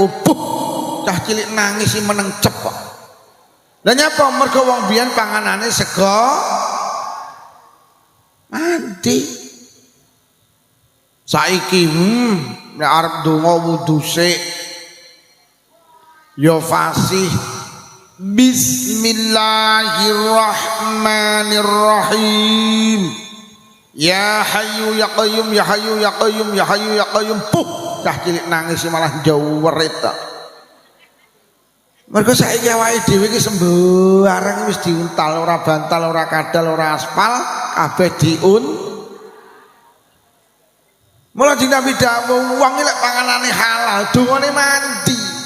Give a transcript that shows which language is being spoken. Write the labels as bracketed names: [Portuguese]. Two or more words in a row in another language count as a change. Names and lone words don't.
[Javanese] Cah cilik nangis sih meneng cepok. Lah nyapa mergo wong biyen panganane sego mandi. Saiki nek arep donga wudu sik ya fasih Bismillahirrahmanirrahim. [Arabic] Ya Hayyu ya Qayyum, ya Hayyu ya Qayyum, ya Hayyu ya Qayyum. [Javanese] Cah cilik nangis malah jaweret ta. Mergo saiki awake dhewe iki sembarang wis diuntal, ora bantal, ora kadal, ora aspal, kabeh diun. Mula dina bidhamu wong lek panganane halal, dongane mandi.